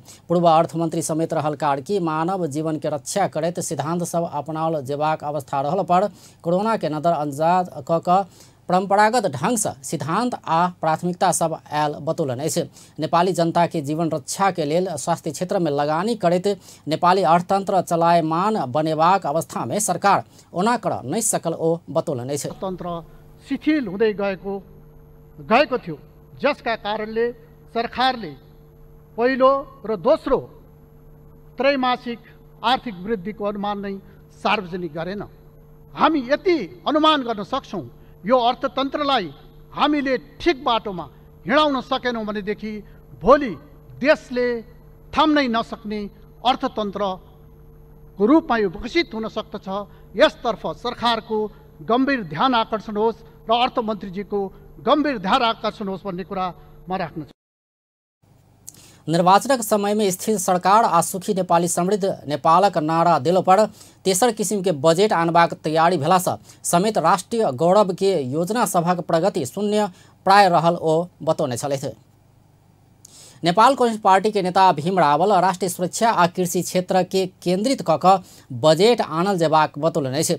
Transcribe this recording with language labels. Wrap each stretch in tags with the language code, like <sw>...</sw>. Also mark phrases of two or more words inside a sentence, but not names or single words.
<mai>पूर्व अर्थमंत्री समेत रहल कार्की मानव जीवन के रक्षा करैत सिद्धांत सब अपनाओल जेबाक अवस्था रहल पर कोरोना के नजरअंदाज क परंपरागत ढंग से सिद्धांत आ प्राथमिकता सब आयल बतौलनि अछि। नेपाली जनता के जीवन रक्षा के लेल स्वास्थ्य क्षेत्र में लगानी करैत नेपाली अर्थतंत्र चलायमान बनेबाक अवस्था में सरकार ओना कर नहीं सकल ओ बतौलनि अछि।</mai> <ne>तन्त्र शिथिल हुँदै गएको थियो, जसका कारणले सरकारले पहिलो र दोस्रो त्रैमासिक आर्थिक वृद्धिको अनुमान नै सार्वजनिक गरेन। हामी यति अनुमान गर्न सक्छौं, यो अर्थतन्त्रलाई हामीले ठिक बाटोमा हिँडाउन सकेनौं भनेदेखि भोलि देशले थाम्नै नसक्ने अर्थतन्त्रको रूपमा यो विकसित हुन सक्दछ। यसतर्फ सरकारको गम्भीर ध्यान आकर्षण होस् र अर्थमन्त्रीजीको गम्भीर ध्यान आकर्षण होस् भन्ने कुरा म राख्न चाहन्छु।</ne> <mai>निर्वाचनक समय में स्थिर सरकार आ सुखी नेपाली समृद्ध नेपालक नारा दिलो पर तेसर किसिम के बजेट आनबाक तैयारी भेला समेत राष्ट्रीय गौरव के योजना सभक प्रगति शून्य प्राय रहल ओ बतौने छलथि। नेपाल कम्युनिस्ट पार्टी के नेता भीम रावल राष्ट्रीय सुरक्षा आ कृषि क्षेत्र के केंद्रित कक बजेट आनल जेबाक बतौलनि अछि।</mai>